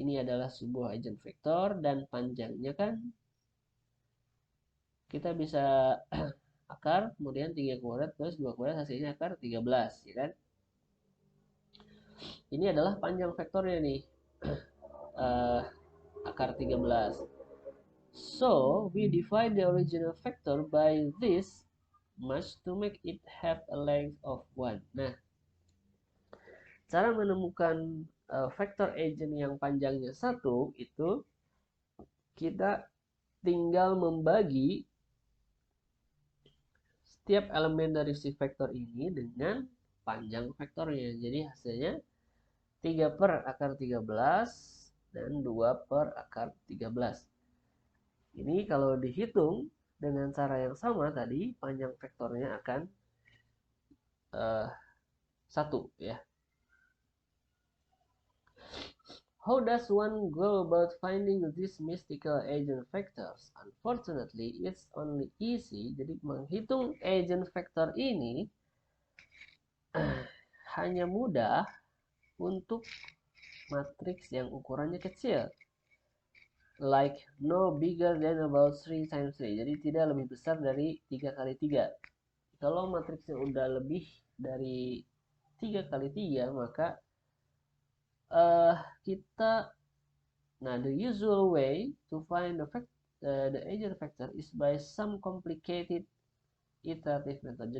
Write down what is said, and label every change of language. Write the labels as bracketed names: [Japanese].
[Indonesian] Ini adalah sebuah eigenvektor dan panjangnya kan kita bisa akar, kemudian 3 kuadrat plus 2 kuadrat hasilnya akar 13, ya kan? Ini adalah panjang vektornya nih. Akar 13. [English] So, we divide the original vector by this much to make it have a length of 1. [Indonesian] Nah, cara menemukan vektor eigen yang panjangnya 1 itu kita tinggal membagi setiap elemen dari si vektor ini dengan panjang vektornya. Jadi hasilnya 3 per akar 13 dan 2 per akar 13. Ini kalau dihitung dengan cara yang sama tadi, panjang vektornya akan 1 ya. [English] How does one go about finding these mystical eigenvectors? Unfortunately, it's only easy. [Indonesian] Jadi menghitung eigenvector ini hanya mudah untuk matriks yang ukurannya kecil. [English] Like no bigger than about 3 times 3. [Indonesian] Jadi tidak lebih besar dari 3 kali 3. Kalau matriksnya udah lebih dari 3 kali 3, maka [English] the usual way to find the eigenvector is by some complicated iterative method.